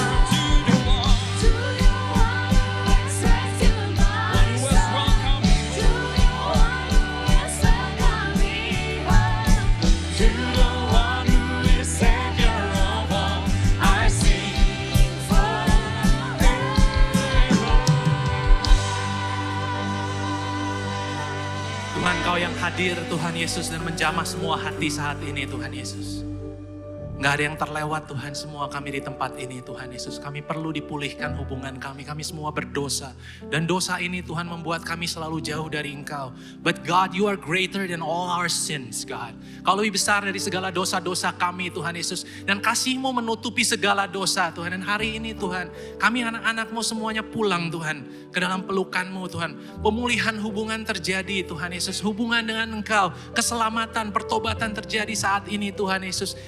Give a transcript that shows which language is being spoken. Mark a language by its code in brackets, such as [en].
[en] To the one who has rescued my soul, welcomed me. To the one who has welcomed me home. To the one who is Savior of all, I sing forever. [id] Tuhan Kau yang hadir Tuhan Yesus dan menjamah semua hati saat ini Tuhan Yesus. Gak ada yang terlewat Tuhan, semua kami di tempat ini Tuhan Yesus. Kami perlu dipulihkan hubungan kami semua berdosa. Dan dosa ini Tuhan membuat kami selalu jauh dari Engkau. [en] But God, you are greater than all our sins God. [id] Kau lebih besar dari segala dosa-dosa kami Tuhan Yesus. Dan kasih-Mu menutupi segala dosa Tuhan. Dan hari ini Tuhan, kami anak-anak-Mu semuanya pulang Tuhan. Ke dalam pelukan-Mu Tuhan. Pemulihan hubungan terjadi Tuhan Yesus. Hubungan dengan Engkau. Keselamatan, pertobatan terjadi saat ini Tuhan Yesus.